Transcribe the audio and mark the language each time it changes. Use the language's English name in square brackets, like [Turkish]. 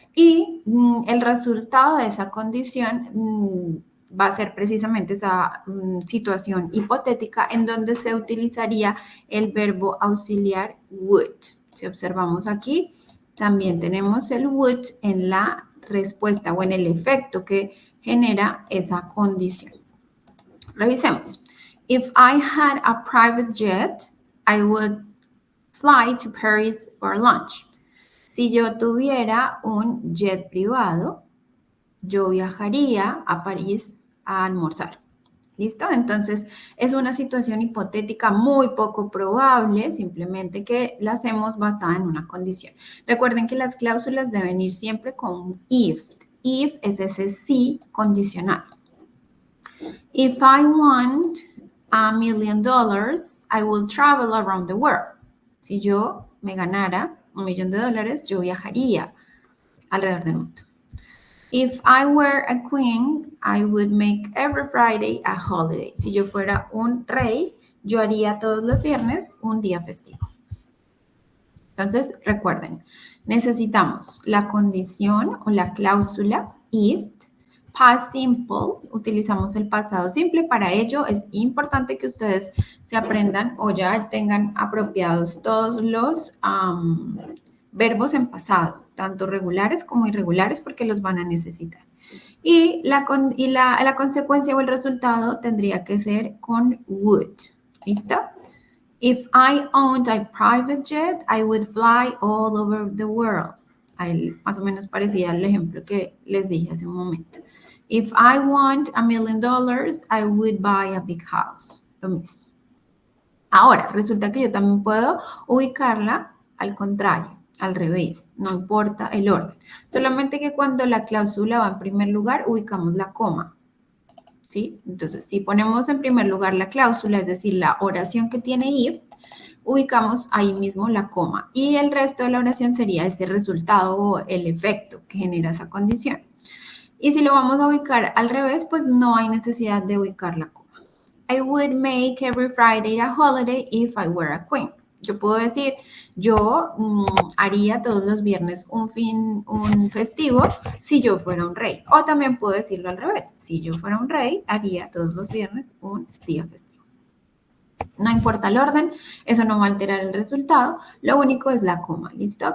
[Spanish] Y el resultado de esa condición va a ser precisamente esa situación hipotética en donde se utilizaría el verbo auxiliar would. Si observamos aquí, también tenemos el would en la respuesta o en el efecto que genera esa condición. Revisemos. [English] If I had a private jet, I would fly to Paris for lunch. [Spanish] Si yo tuviera un jet privado, yo viajaría a París a almorzar. ¿Listo? Entonces, es una situación hipotética muy poco probable, simplemente que la hacemos basada en una condición. Recuerden que las cláusulas deben ir siempre con if. If es ese sí condicional. [English] If I want $1 million, I will travel around the world. [Spanish] Si yo me ganara $1 millón, yo viajaría alrededor del mundo. [English] If I were a queen, I would make every Friday a holiday. [Spanish] Si yo fuera un rey, yo haría todos los viernes un día festivo. Entonces, recuerden, necesitamos la condición o la cláusula if, past simple, utilizamos el pasado simple. Para ello es importante que ustedes se aprendan o ya tengan apropiados todos los verbos en pasado, tanto regulares como irregulares, porque los van a necesitar. Y la consecuencia o el resultado tendría que ser con would. ¿Listo? [English] If I owned a private jet, I would fly all over the world. [Spanish] Ahí más o menos parecía el ejemplo que les dije hace un momento. [English] If I want $1 million, I would buy a big house. [Spanish] Lo mismo. Ahora, resulta que yo también puedo ubicarla al contrario, al revés, no importa el orden. Solamente que cuando la cláusula va en primer lugar, ubicamos la coma. ¿Sí? Entonces, si ponemos en primer lugar la cláusula, es decir, la oración que tiene if, ubicamos ahí mismo la coma. Y el resto de la oración sería ese resultado o el efecto que genera esa condición. Y si lo vamos a ubicar al revés, pues no hay necesidad de ubicar la coma. [English] I would make every Friday a holiday if I were a queen. [Spanish] Yo puedo decir, yo haría todos los viernes un festivo si yo fuera un rey. O también puedo decirlo al revés. Si yo fuera un rey, haría todos los viernes un día festivo. No importa el orden, eso no va a alterar el resultado. Lo único es la coma. ¿Listo?